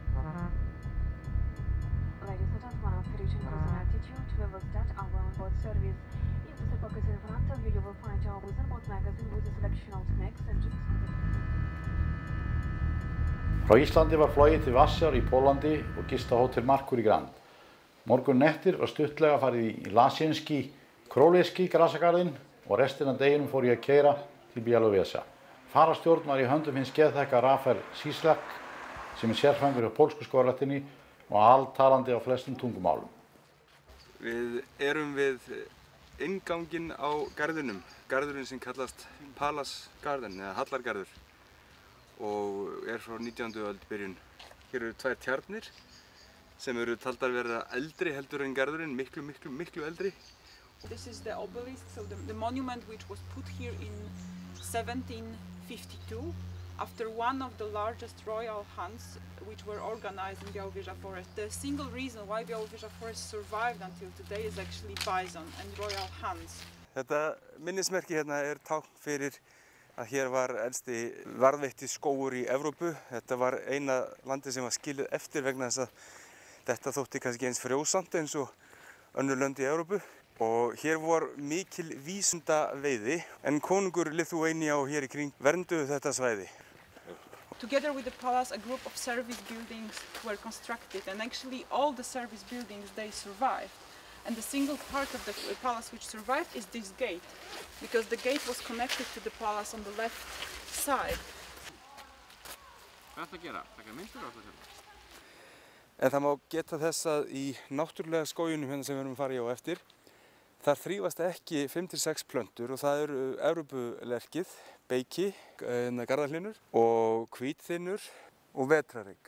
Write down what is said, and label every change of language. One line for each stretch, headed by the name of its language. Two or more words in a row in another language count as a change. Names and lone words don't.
English: Ladies and gentlemen, after reaching cruising altitude, we will start our on-board service. In the pocket in front of you, you will find our on-board magazine with a selection of snacks and drinks.
Icelandic: Frá Íslandi var flogið til Varsjár í Pólandi og gist á Hótel Merkur í Grand. Morgun eftir var stuttlega farið í Lasienski Królevski grasagarðinn og restina af deginum fór ég að keyra til Białowieża. Fararstjórn var í höndum hins geðþekka Rafael Cislak sem sérfræðingur hjá pólsku skógræktinni og altalandi á flestum tungumálum. Við erum við innganginn á garðinum, garðurinn sem kallast
English: Palace Garden
Icelandic: eða Hallargarður og er frá 19. öld byrjun. Hér eru tvær tjarnir sem eru taldar vera eldri heldur en garðurinn, miklu eldri.
English: This is the obelisk, so the monument which was put here in 1752 after one of the largest royal hunts which were organized in Białowieża Forest. The single reason why Białowieża Forest survived until today is actually bison and royal hunts.
Icelandic: Þetta minnismerki hérna er tákn fyrir að hér var elsti varðveitti skógur í Evrópu. Þetta var eina landi sem var skilið eftir vegna þess að þetta þótti kannski eins frjósamt eins og önnur lönd í Evrópu. Og hér var mikil vísindaveiði en konungur Lithuania og hér í kring vernduðu þetta svæði.
English: Together with the palace, a group of service buildings were constructed, and actually all the service buildings, they survived. And the single part of the palace which survived is this gate, because the gate was connected to the palace on the left side.
Icelandic: Hvað ætla að gera? Taka myndir á þetta? En það má geta þess að í náttúrulega skóginum hérna sem við erum að fara í á eftir, þar þrífast ekki 5-6 plöntur og það eru Evrópulerkið, beiki, garðahlinur og hvítþynnur og vetrarrygg.